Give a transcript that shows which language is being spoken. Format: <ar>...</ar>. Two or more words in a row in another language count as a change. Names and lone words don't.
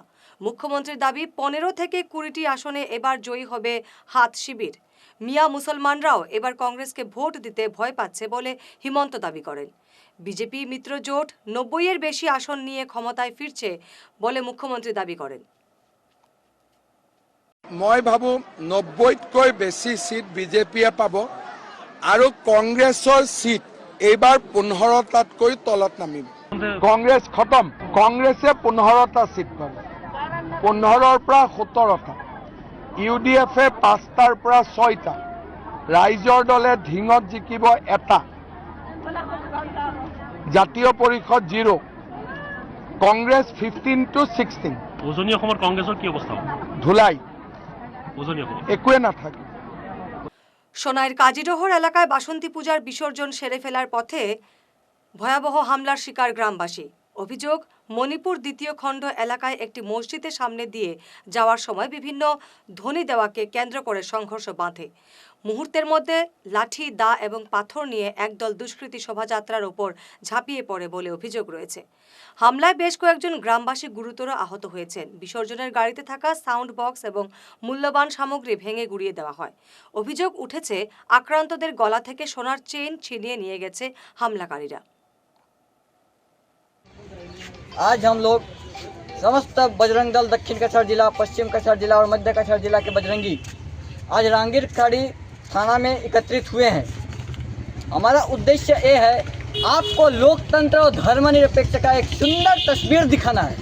<bn>মুখ্যমন্ত্রীর দাবি 15 থেকে 20টি আসনে এবার জয়ী হবে হাত শিবির। মিয়া মুসলমানরাও এবার কংগ্রেসকে ভোট দিতে ভয় পাচ্ছে বলে হিমন্ত দাবি করেন। বিজেপি মিত্র জোট 90-এর বেশি আসন নিয়ে ক্ষমতায় ফিরছে বলে মুখ্যমন্ত্রী দাবি করেন।</bn> <as>মই ভাবো 90তকৈ বেছি সিট বিজেপিয়ে পাব আৰু কংগ্ৰেছৰ সিট এইবাৰ 15টাতকৈ তলত নামিব। কংগ্ৰেছ খতম, কংগ্ৰেছে 15টা সিট পাব, 15ৰ পৰা 17টা। ইউডিএফে 5টাৰ পৰা 6টা, ৰাইজৰ দলে ঢিঙত জিকিব 1টা, জাতীয় পৰিষদ 0, কংগ্ৰেছ 15 to 16। উজনি অসমৰ কংগ্ৰেছৰ কি অৱস্থা? ধুলাই উজনি অসম একোৱে নাথাকে।</as> <bn>সোনাইয়ের কাজিডোহর এলাকায় বাসন্তী পূজার বিসর্জন সেরে ফেলার পথে ভয়াবহ হামলার শিকার গ্রামবাসী। অভিযোগ, মণিপুর দ্বিতীয় খণ্ড এলাকায় একটি মসজিদের সামনে দিয়ে যাওয়ার সময় বিভিন্ন ধ্বনি দেওয়াকে কেন্দ্র করে সংঘর্ষ বাঁধে। মুহূর্তের মধ্যে লাঠি, দা এবং পাথর নিয়ে একদল দুষ্কৃতী শোভাযাত্রার ওপর ঝাঁপিয়ে পড়ে বলে অভিযোগ রয়েছে। হামলায় বেশ কয়েকজন গ্রামবাসী গুরুতর আহত হয়েছেন। বিসর্জনের গাড়িতে থাকা সাউন্ড বক্স এবং মূল্যবান সামগ্রী ভেঙে গুড়িয়ে দেওয়া হয়। অভিযোগ উঠেছে, আক্রান্তদের গলা থেকে সোনার চেইন ছিনিয়ে নিয়ে গেছে হামলাকারীরা।</bn> <hi>आज हम लोग समस्त बजरंग दल दक्षिण कछार जिला, पश्चिम कछार जिला और मध्य कछार जिला के बजरंगी आज रांगीर खाड़ी थाना में एकत्रित हुए हैं। हमारा उद्देश्य ये है, आपको लोकतंत्र और धर्मनिरपेक्ष का एक सुंदर तस्वीर दिखाना है।</hi>